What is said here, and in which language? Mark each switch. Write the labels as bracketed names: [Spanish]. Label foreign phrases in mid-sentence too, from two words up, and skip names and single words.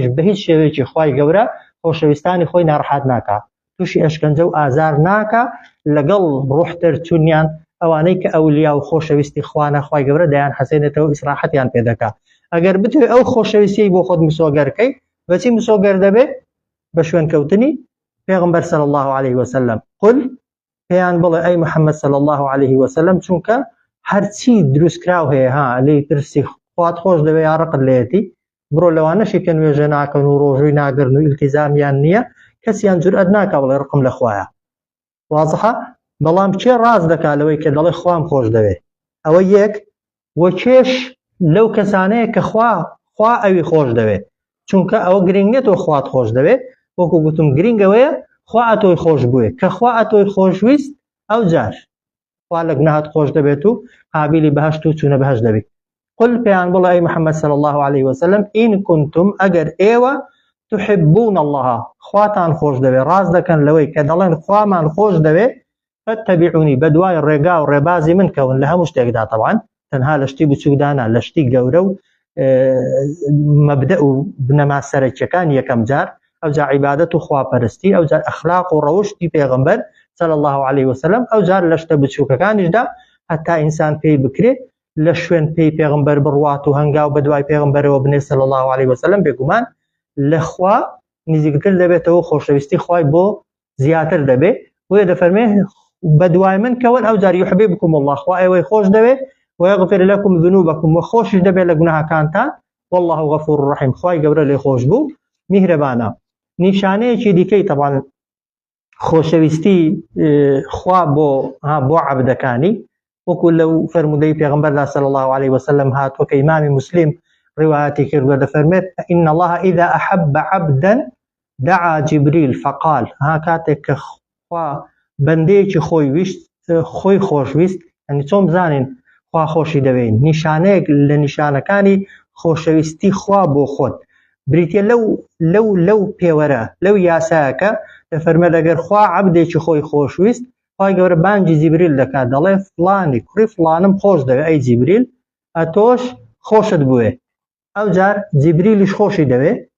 [Central Kurdish] بە هیچ شێوەیەکی خوای گەورە خۆشەویستانی خۆی ناڕەحەت ناکات تووشی ئەشکەنجە و ئازار ناکە لەگەڵ ڕوحتر چونیان ئەوانەی کە ئەولیا و خۆشەویستی خوانە خوای گەورە دەیان حەسێنێتەوە ئیسراحەتیان پێ دەکات ئەگەر بتوێت ئەو خۆشەویستی بۆ خۆت مسۆگەرکەی بەچی مسۆگەر دەبێت بە شوێنکەوتنی پێغەمبەر [Arabic] صلى الله عليه وسلم [Central Kurdish] قل پێیان بڵێ ئەی محەممەد [Arabic] صلى الله عليه وسلم [Central Kurdish] چونکە هەرچی دروستکراو هەیە لی ترسی خوات خۆش دەوێت یا ڕقت لێتی بڕۆ لەوانەشی کە نوێژە ناکەن و ڕۆژووی ناگرن و ئیلتیزامیان نییە کەسیان جورئەت ناکا بڵێ ڕقم لە خوایە وازحە بەڵام کێ ڕاست دەکا لەوەی کە دەڵێ خوام خۆش دەوێت ئەوە یەک وە کێش لەو کەسانەیە کە خوا ئەوی خۆش دەوێت چونکە ئەوە گرنگێتەوە خوات خۆش دەوێت وەکو گوتم گرنگەوەیە خوا ئەتۆی خۆش بووێ کە خوا ئەتۆی خۆشویست ئەو جار خوا لە گوناهات خۆش دەبێت و قابلی بەهەشت و چوونە بەهەشت دەبێت قل پێیان بڵێ ئەی محەممەد [Arabic] صلى الله عليه وسلم إن كنتم [Central Kurdish] ئەگەر ئێوە [Arabic] تحبون الله [Central Kurdish] خواتان خۆش دەوێت ڕاست دەکەن لەوەی کە دەڵێن خوامان خۆش دەوێت فاتبعوني بەدوای ڕێگا و ڕێبازی من کەون لە هەموو شتێکدا طبعا تەنها لە شتی بچووکدانا لە شتی گەورە و مەبدە و بنەما سەرەکیەکان یەکەم جار ئەو جار عیبادەت و خواپەرستی ئەو جار ئەخلاق و ڕەوشتی پێغەمبەر [Arabic] صلى الله عليه وسلم [Central Kurdish] ئەو جار لە شتە بچووکەکانیشدا هەتا ئینسان پێی بکرێت لە شوێن پێی پێغەمبەر بڕوات و هەنگاو بەدوای پێغەمبەرەوە بنێ [Arabic] صلى الله عليه وسلم [Central Kurdish] بێگومان لە خوا نزیکتر دەبێتەوە خۆشەویستی خوای بۆ زیاتر دەبێت وێ دەفەرمێ بەدوای من کەون ئەو جار [Arabic] يحببكم الله [Central Kurdish] خوا ئێوەی خۆش دەوێت [Arabic] ويغفر لكم ذنوبكم [Central Kurdish] وخۆشش دەبێت لە گوناهاکانتان [Arabic] والله غفور رحیم [Central Kurdish] خوای گەورە لێ خۆش بوو میهرەبانە نیشانەیەکی دیکەی طبعا خۆشەویستی خوا بۆ عەبدەکانی وەکو لەو فەرمودەی پێغەمبەردا [Arabic] صلى الله عليه وسلم [Central Kurdish] هاتووە کە ئیمامی مسلم ڕوايەتی کردووە دەفەرمێت [Arabic] إن الله إذا أحب عبدا دعا جبريل فقال [Central Kurdish] کاتێک کە خوا بەندەیەکی خۆی خۆشویست ئەنی چۆن بزانین خوا خۆشی دەوێن نیشانەیەک لە نیشانەکانی خۆشەویستی خوا بۆ خۆت بریتە لەو پێوەرە لەو یاسایەکە دەفەرمێت ئەگەر خوا عەبدێکی خۆی خۆشویست خوای گەورە بانگی جیبریل دەکات دەڵێ فڵانی کوڕی فڵانم خۆش دەوێت ئەی جیبریل ئەتۆش خۆشت بووێ ئەو جار جیبریلیش خۆشی دەوێت